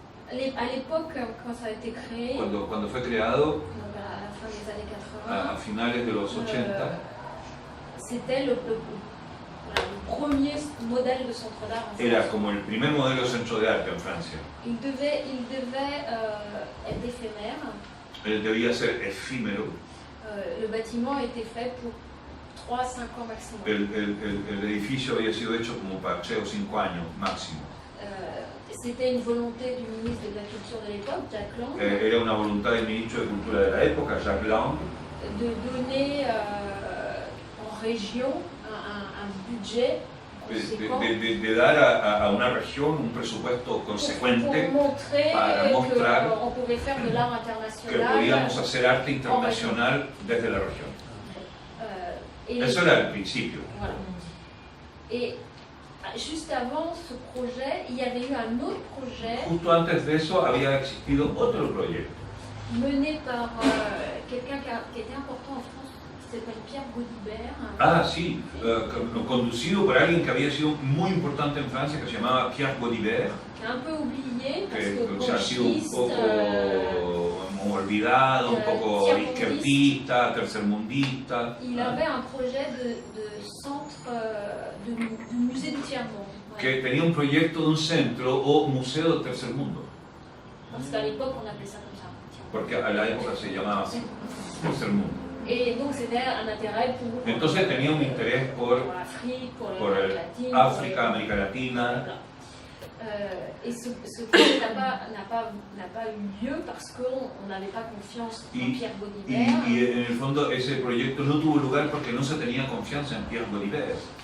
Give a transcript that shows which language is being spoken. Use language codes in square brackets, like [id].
[fr] À l'époque, quand ça a été créé, [es] cuando fue creado [fr] donc à la fin des années a [es] finales de los 80, [fr] c'était le premier modèle de centre d'art en France. [es] era como el primer modelo de centro de arte en Francia. [fr] Il devait être éphémère. [es] Él debía ser efímero. [fr] Le bâtiment a été fait pour 3 à 5 ans maximum. [es] El edificio había sido hecho como para 3 o 5 años máximo. [fr] C'était une volonté du ministre de la Culture de l'époque, Jacques Lang, [es] Era una voluntad del ministro de Cultura de la época, Jacques Lang, [fr] de donner en région un budget conséquent [es] de dar a una región un presupuesto consecuente [fr] pour montrer [es] para mostrar [fr] qu'on pouvait faire de l'art [es] que [fr] international. [es] podíamos hacer arte internacional desde la región. [fr] Et, [es] Eso era el principio. [fr] voilà. Et juste avant ce projet, il y avait eu un autre projet [es] Justo antes de eso había existido otro proyecto [fr] mené par quelqu'un qui était important en France, qui s'appelle Pierre Gaudibert. [es] Ah, sí, conducido por alguien que había sido muy importante en Francia, que se llamaba Pierre Gaudibert, [fr] Qui est un peu oublié parce que [es] que ha sido un [fr] gauchiste, [es] poco olvidado, un poco izquierdista, tercermundista. [fr] il avait un projet de centre de musée du tiers-monde. Voilà. [es] Que tenía un proyecto de un centro o museo del tercer mundo, [fr] Parce qu'à l'époque, on appelait ça comme ça. [es] porque a la época se llamaba así, tercer mundo. [fr] Et donc, c'était un intérêt pour [es] Entonces tenía un interés [fr] pour l'Afrique, pour [es] por [fr] l'Amérique latine. [es] África, América Latina. [fr] Voilà. Et ce projet n'a pas eu lieu parce qu'on n'avait pas confiance en Pierre Gaudibert. [es] Y en el fondo ese proyecto no tuvo lugar porque no se tenía confianza en Pierre Gaudibert,